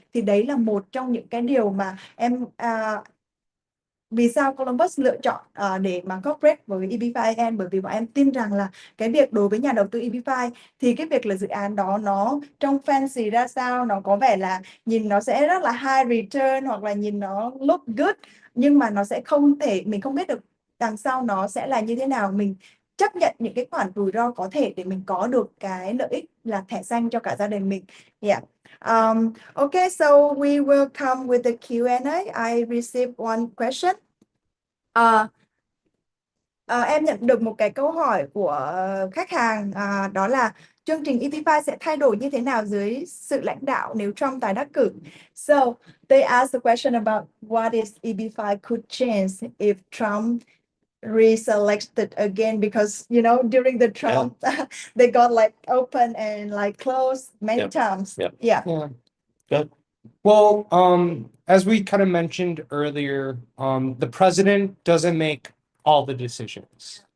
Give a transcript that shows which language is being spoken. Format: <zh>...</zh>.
<vi>Thì đấy là một trong những cái điều mà vì sao Columbus lựa chọn để mà corporate với EB5IN, bởi vì bọn em tin rằng là cái việc đối với nhà đầu tư EB5 thì cái việc là dự án đó nó trông fancy ra sao, nó có vẻ là nhìn nó sẽ rất là</vi> <en>high return</en> <vi>hoặc là nhìn nó</vi> <en>look good,</en> <vi>nhưng mà nó sẽ không thể, mình không biết được đằng sau nó sẽ là như thế nào. Mình chấp nhận những cái khoản rủi ro có thể để mình có được cái lợi ích là thẻ xanh cho cả gia đình mình.</vi> <en>Yeah. Okay, so we will come with the Q&A. I received one question.</en> <vi>Em nhận được một cái câu hỏi của khách hàng, đó là chương trình EB5 sẽ thay đổi như thế nào dưới sự lãnh đạo nếu Trump tái đắc cử?</vi> <en>So they asked the question about what is EB5 could change if Trump reselected again, because during the Trump they got like open and like closed many times. Yeah. Good. Well, as we kind of mentioned earlier, the president doesn't make all the decisions.</en>